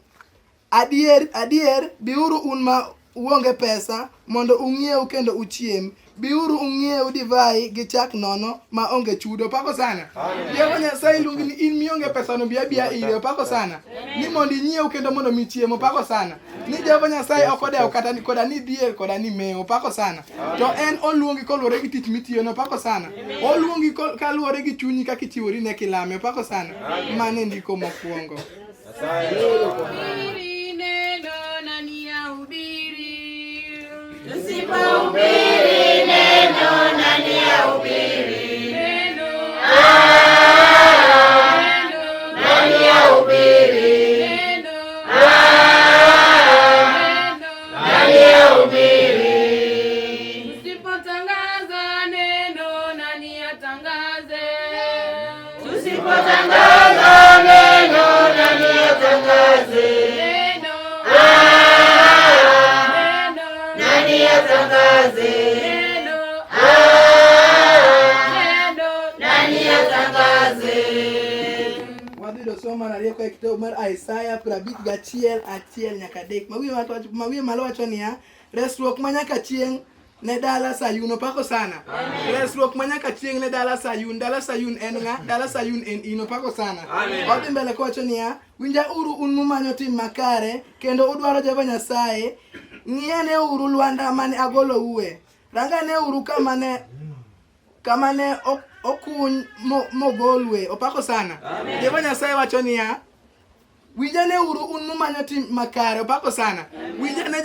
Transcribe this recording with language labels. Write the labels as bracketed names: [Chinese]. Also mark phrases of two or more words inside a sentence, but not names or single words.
[Luo (Kenya and Tanzania)] adier biuru un ma uonge pesa mondo ung'iew kendo uchiem biuru ung'iew divai gi chak nono ma onge chudo opako sana Jehova Nyasaye luongi ni in mionge pesa no biya ire opako sana ni mondo inyiew kendo mondo michiem opako sana ni Jehova Nyasaye ok odewo kata koda ni dhier koda ni mewo opako sana to en oluongi koluwore gi tich mitiyo no opako sana oluongi kaluwore gi chunyi kaka ichiwori ne kilame opako sana mane ndiko mokwongo [Swahili] Usipomhubiri neno nani ahubiri? Nani ahubiri? Nani ahubiri? Usipotangaza neno nani atangaze? Usipotangaza neno nani atangaze? Nani atangaze? Nani atangaze? [Luo (Kenya and Tanzania)] Wadhido somo na rieko e kitabu mar Isaya 51:1 nyaka 3. Mawiye malo wacho niya resruok manyaka chieng' ne dala Sayun opako sana resruok manyaka chieng' ne dala Sayun en ng'a? Dala Sayun en in opako sana odhi mbele kowacho niya winja uru un mumanyo tim makare kendo udwaro Jehova Nyasaye ng'iane uru lwanda mane agolo uwe rangane uru kama ne okuny mogolwe opako sana Jehova Nyasaye wacho niya winjane uru un mumanyo tim makare opako sana winjane